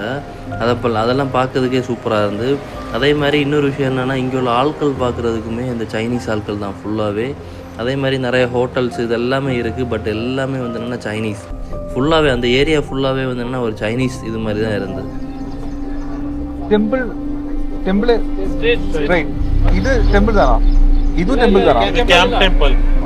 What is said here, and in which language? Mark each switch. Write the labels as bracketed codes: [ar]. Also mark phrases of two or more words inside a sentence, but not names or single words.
[ta] அதெல்லாம் பார்க்கறதுக்கே சூப்பராக இருந்து. அதே மாதிரி இன்னொரு விஷயம் என்னென்னா இங்கே உள்ள ஆட்கள் பார்க்குறதுக்குமே இந்த சைனீஸ் ஆட்கள் தான் ஃபுல்லாகவே. அதே மாதிரி நிறைய ஹோட்டல்ஸ் இது எல்லாமே இருக்குது. பட் எல்லாமே வந்து என்னென்னா சைனீஸ் ஃபுல்லாகவே, அந்த ஏரியா ஃபுல்லாகவே வந்து என்னென்னா ஒரு சைனீஸ் இது மாதிரி தான் இருந்தது. டெம்பிள் இது டெம்பிள் தானா? இது ടെമ്പിൾ தானா? [en] camp temple. [ta] ஓ,